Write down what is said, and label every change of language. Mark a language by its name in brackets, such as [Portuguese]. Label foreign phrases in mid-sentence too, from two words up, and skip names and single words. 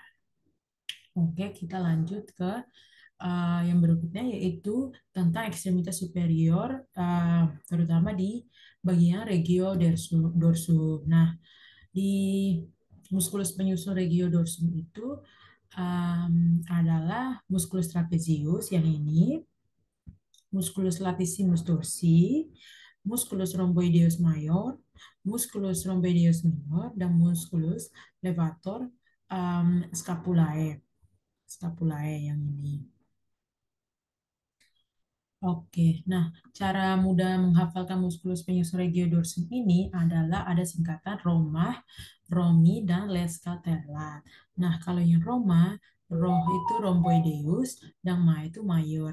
[Indonesian] Oke, kita lanjut ke yang berikutnya, yaitu tentang ekstremitas superior, terutama di bagian regio dorsum. Nah, di muskulus penyusun regio dorsum itu adalah muskulus trapezius yang ini, musculus latissimus dorsi, musculus rhomboideus major, musculus rhomboideus minor, dan musculus levator scapulae. Scapulae yang ini. Oke, nah cara mudah menghafalkan musculus penyusun regiodorsum ini adalah ada singkatan Roma, Romi, dan Lescatellat. Nah, kalau yang Roma, Roh itu rhomboideus, dan Ma itu mayor.